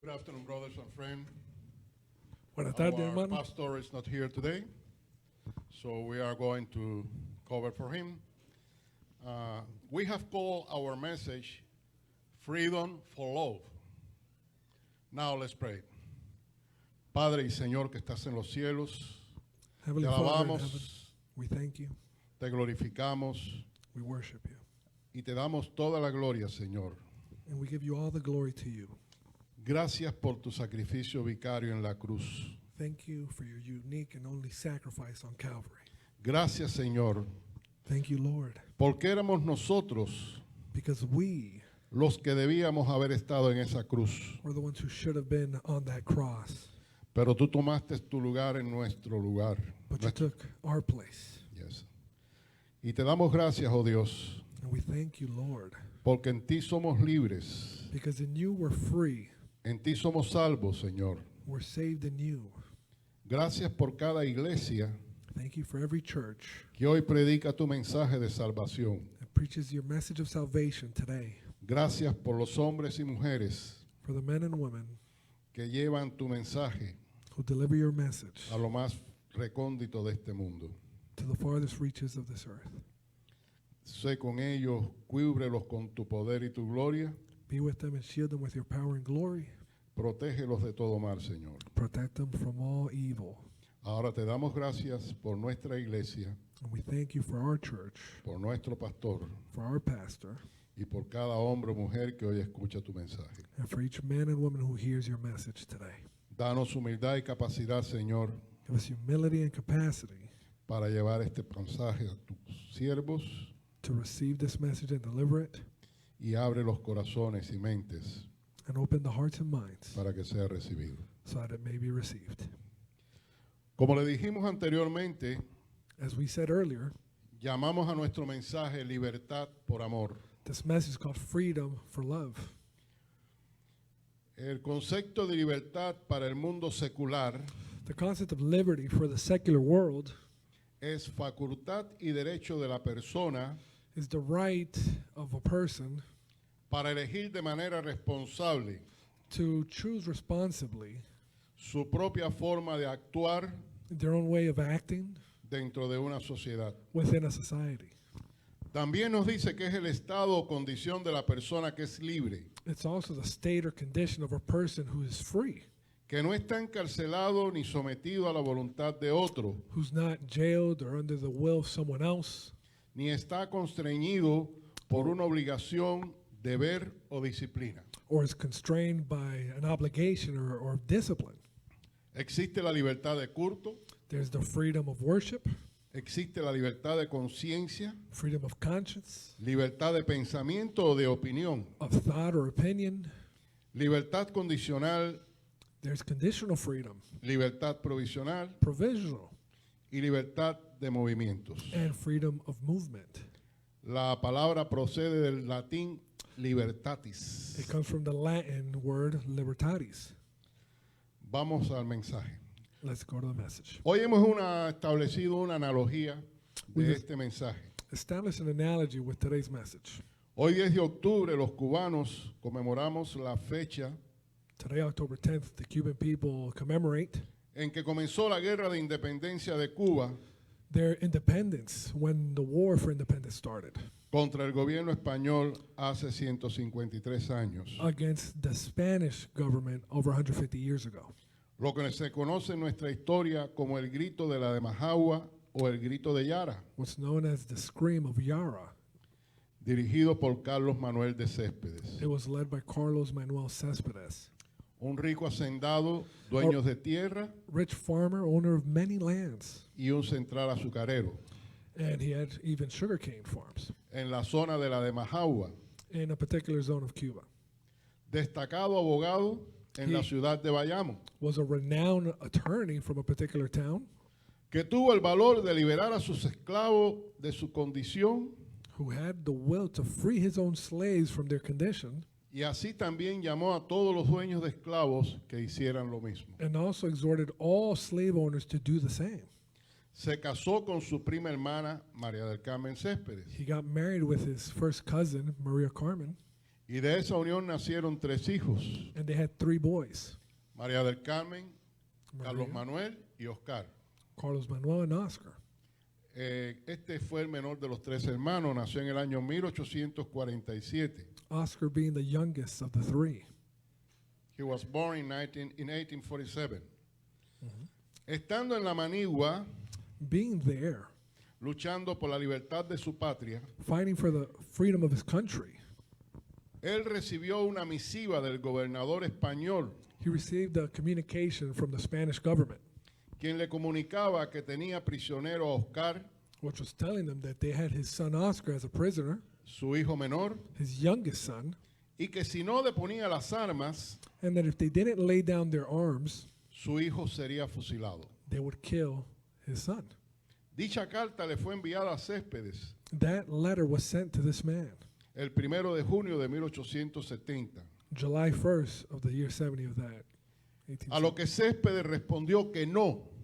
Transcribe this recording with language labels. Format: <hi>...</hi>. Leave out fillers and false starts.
<en>Good afternoon, brothers and friends.</en> <es>Buenas tardes,</es> <en>Our</en> <es>hermano.</es> <en>pastor is not here today, so we are going to cover for him. We have called our message Freedom for Love. Now let's pray.</en> <es>Padre y Señor que estás en los cielos,</es> <en>Heavenly</en> <es>te</es> <en>Father in</en> <es>alabamos,</es> <en>heaven, we thank you,</en> <es>te glorificamos</es> <en>we worship you,</en> <es>y te damos toda la gloria, Señor.</es> <en>and we give you all the glory to you.</en> <es>Gracias por tu sacrificio vicario en la cruz.</es> <en>Thank you for your unique and only sacrifice on Calvary.</en> <es>Gracias, Señor,</es> <en>Thank you, Lord,</en> <es>porque éramos nosotros</es> <en>because we</en> <es>los que debíamos haber estado en esa cruz.</es> <en>were the ones who should have been on that cross,</en> <es>Pero tú tomaste tu lugar en nuestro lugar.</es> <en>but you took our place.</en> <es>Yes. Y te damos gracias, oh Dios,</es> <en>And we thank you, Lord,</en> <es>porque en ti somos libres.</es> <en>because in you we're free,</en> <es>En ti somos salvos, Señor.</es> <en>we're saved in you.</en> <es>Gracias por cada iglesia</es> <en>Thank you for every church</en> <es>que hoy predica tu mensaje de salvación.</es> <en>that preaches your message of salvation today,</en> <es>Gracias por los hombres y mujeres</es> <en>for the men and women</en> <es>que llevan tu mensaje</es> <en>who deliver your message</en> <es>a lo más recóndito de este mundo.</es> <en>to the farthest reaches of this earth.</en> <es>Sé con ellos, cúbrelos con tu poder y tu gloria.</es> <en>Be with them and shield them with your power and glory.</en> <es>Protégelos de todo mal, Señor.</es> <en>Protect them from all evil.</en> <es>Ahora te damos gracias por nuestra iglesia,</es> <en>And we thank you for our church,</en> <es>por nuestro pastor</es> <en>for our pastor,</en> <es>y por cada hombre o mujer que hoy escucha tu mensaje.</es> <en>and for each man and woman who hears your message today.</en> <es>Danos humildad y capacidad, Señor,</es> <en>Give us humility and capacity</en> <es>para llevar este mensaje a tus siervos</es> <en>to receive this message and deliver it,</en> <es>y abre los corazones y mentes</es> <en>and open the hearts and minds</en> <es>para que sea recibido.</es> <en>so that it may be received.</en> <es>Como le dijimos anteriormente,</es> <en>As we said earlier,</en> <es>llamamos a nuestro mensaje Libertad por Amor.</es> <en>this message is called Freedom for Love.</en> <es>El concepto de libertad para el mundo secular</es> <en>The concept of liberty for the secular world</en> <es>es facultad y derecho de la persona</es> <en>is the right of a person</en> <es>para elegir de manera responsable</es> <en>to choose responsibly</en> <es>su propia forma de actuar</es> <en>their own way of acting</en> <es>dentro de una sociedad.</es> <en>within a society.</en> <es>También nos dice que es el estado o condición de la persona que es libre,</es> <en>It's also the state or condition of a person who is free,</en> <es>que no está encarcelado ni sometido a la voluntad de otro,</es> <en>who's not jailed or under the will of someone else,</en> <es>ni está constreñido por una obligación, deber o disciplina.</es> <en>or is constrained by an obligation or discipline.</en> <es>Existe la libertad de culto,</es> <en>There's the freedom of worship,</en> <es>existe la libertad de conciencia,</es> <en>freedom of conscience,</en> <es>libertad de pensamiento o de opinión,</es> <en>of thought or opinion.</en> <es>libertad condicional,</es> <en>There's conditional freedom,</en> <es>libertad provisional</es> <en>provisional,</en> <es>y libertad de movimientos.</es> <en>and freedom of movement.</en> <es>La palabra procede del latín libertatis.</es> <en>It comes from the Latin word libertatis.</en> <es>Vamos al mensaje.</es> <en>Let's go to the message.</en> <es>Hoy hemos establecido una analogía de</es> <en>We've</en> <es>este mensaje.</es> <en>Establish an analogy with today's message.</en> <es>Hoy 10 de octubre los cubanos conmemoramos la fecha</es> <en>Today, October 10th, the Cuban people commemorate</en> <es>en que comenzó la guerra de independencia de Cuba</es> <en>their independence when the war for independence started</en> <es>contra el gobierno español hace 153 años.</es> <en>against the Spanish government over 150 years ago.</en> <es>Lo que se conoce en nuestra historia como el grito de la de Majagua o el grito de Yara,</es> <en>What's known as the Scream of Yara.</en> <es>dirigido por Carlos Manuel de Céspedes.</es> <en>It was led by Carlos Manuel Céspedes,</en> <es>Un rico hacendado, dueño de tierra</es> <en>rich farmer, owner of many lands,</en> <es>y un central azucarero</es> <en>and he had even sugarcane farms</en> <es>en la zona de la de Majagua.</es> <en>in a particular zone of Cuba.</en> <es>Destacado abogado en la ciudad de Bayamo,</es> <en>Was a renowned attorney from a particular town</en> <es>que tuvo el valor de liberar a sus esclavos de su condición</es> <en>who had the will to free his own slaves from their condition,</en> <es>y así también llamó a todos los dueños de esclavos que hicieran lo mismo.</es> <en>and also exhorted all slave owners to do the same.</en> <es>Se casó con su prima hermana María del Carmen Céspedes</es> <en>He got married with his first cousin, Maria Carmen,</en> <es>Y de esa unión nacieron 3 hijos,</es> <en>and they had 3 boys,</en> <es>María del Carmen, Carlos</es> <en>Maria,</en> <es>Manuel y Oscar.</es> <en>Carlos Manuel, and Oscar.</en> <es>Este fue el menor de los 3 hermanos, nació en el año 1847.</es> <en>Oscar being the youngest of the 3. He was born in 1847.</en> <es>Estando en la Manigua,</es> <en>Being there,</en> <es>luchando por la libertad de su patria,</es> <en>fighting for the freedom of his country,</en> <es>él recibió una misiva del gobernador español,</es> <en>he received a communication from the Spanish government,</en> <es>quien le comunicaba que tenía prisionero a Oscar,</es> <en>which was telling them that they had his son Oscar as a prisoner,</en> <es>su hijo menor,</es> <en>his youngest son,</en> <es>y que si no deponía las armas,</es> <en>and that if they didn't lay down their arms,</en> <es>su hijo sería fusilado.</es> <en>they would kill his son.</en> <es>Dicha carta le fue enviada a Céspedes</es> <en>That letter was sent to this man,</en> <es>el 1 de junio de 1870,</es> <en>July 1st of the year 70 of that.</en> <es>a lo que Céspedes respondió que no,</es>